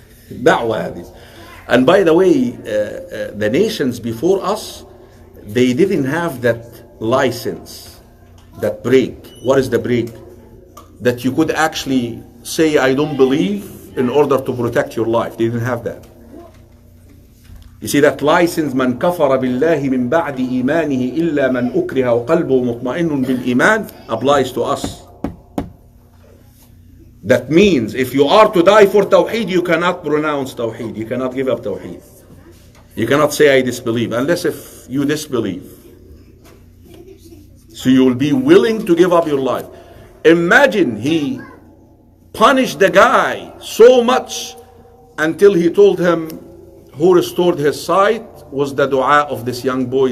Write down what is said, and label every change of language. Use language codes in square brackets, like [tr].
[en] Da'wah hadith. And by the way, the nations before us, they didn't have that license, that break. What is the break? That you could actually say, I don't believe, in order to protect your life. They didn't have that. You see that license, [ar] من كفر بالله من بعد إيمانه إلا من أكره وقلبه مطمئن بالإيمان, [en] applies to us. That means if you are to die for Tawheed, you cannot pronounce Tawheed. You cannot give up Tawheed. You cannot say I disbelieve, unless if you disbelieve. So you will be willing to give up your life. Imagine he punished the guy so much until he told him who restored his sight was the dua of this young boy.